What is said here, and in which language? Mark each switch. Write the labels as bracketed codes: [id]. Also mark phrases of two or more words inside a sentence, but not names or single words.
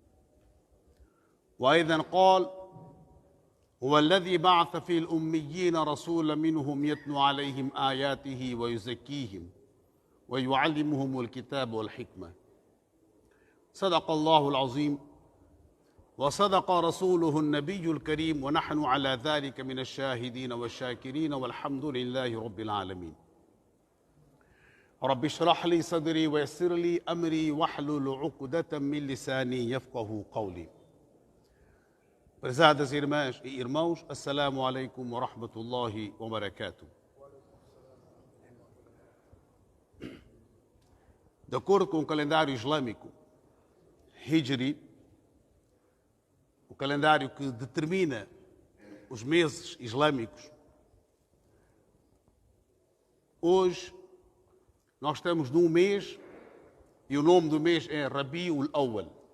[ar] وأيضا قال هو الذي بعث في الأميين رسولا منهم يتلو عليهم آياته ويزكيهم ويعلمهم الكتاب والحكمة صدق الله العظيم وصدق رسوله النبي الكريم ونحن على ذلك من الشاهدين والشاكرين والحمد لله رب العالمين رب اشرح لي صدري ويسر لي أمري واحلل عقدة من لساني يفقه قولي. [pt] Prezadas irmãs e irmãos, [ar] السلام عليكم ورحمة الله وبركاته. [pt] De acordo com o calendário islâmico, Hijri, o calendário que determina os meses islâmicos, hoje nós estamos num mês e o nome do mês é Rabi'ul Awwal.